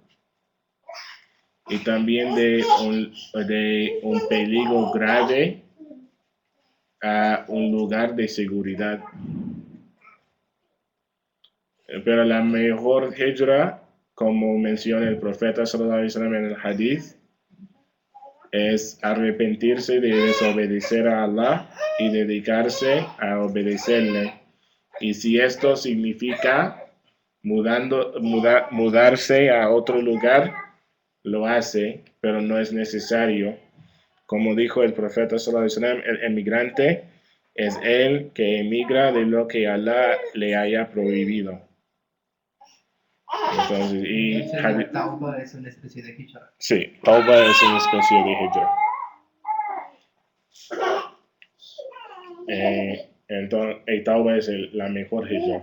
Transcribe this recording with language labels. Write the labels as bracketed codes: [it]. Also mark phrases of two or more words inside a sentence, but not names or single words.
[es] Y también de un peligro grave a un lugar de seguridad. Pero la mejor hijra, como menciona el profeta [ar] صلى الله عليه وسلم [es] en el hadith, es arrepentirse de desobedecer a Allah y dedicarse a obedecerle. Y si esto significa mudarse a otro lugar, lo hace, pero no es necesario. Como dijo el profeta [ar] صلى الله عليه وسلم, [es] el emigrante es el que emigra de lo que Allah le haya prohibido. Entonces, Entonces la tauba es una especie de hijra. sí, tauba es una especie de hijra. Entonces, tauba es la mejor hijra.